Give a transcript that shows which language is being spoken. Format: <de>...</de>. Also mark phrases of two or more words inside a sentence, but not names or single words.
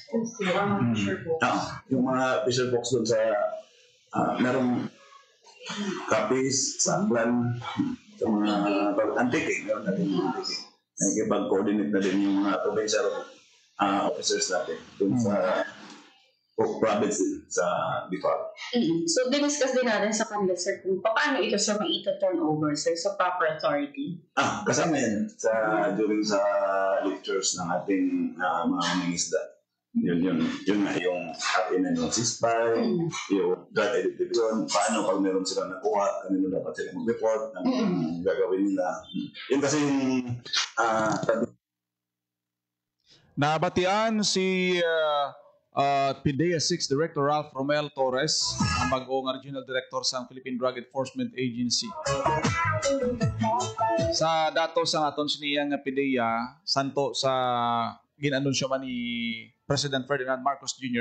<tl>Yung mga</tl> <en>fisher folks</en> <tl>doon sa merong Capiz, Saklan, sa mga Antique, meron natin yung Antique. Nakikipag-coordinate na din yung mga provincial officers natin doon sa province din, sa Bicol. So, diniscuss din natin sa kanila, sir, kung paano ito, sir,</tl> <en>turn over,</en> <tl>sir, sa</tl> <en>proper authority.</en> <tl>Kasama yan during sa lectures ng ating mga mangingisda. Yun nga yung atin yung ceasefire, yung drug addiction, paano pag meron silang nakuha, kanino dapat sila mag-report, ang gagawin nila. Yun kasi yung</tl> <hil>Nabatian si PDEA 6 Director Ralph Romel Torres, ang bagong Regional Director sa Philippine Drug Enforcement Agency. Sa datos ang aton siniyang PDEA, santo sa ginanunsyo man ni President Ferdinand Marcos Jr.</hil>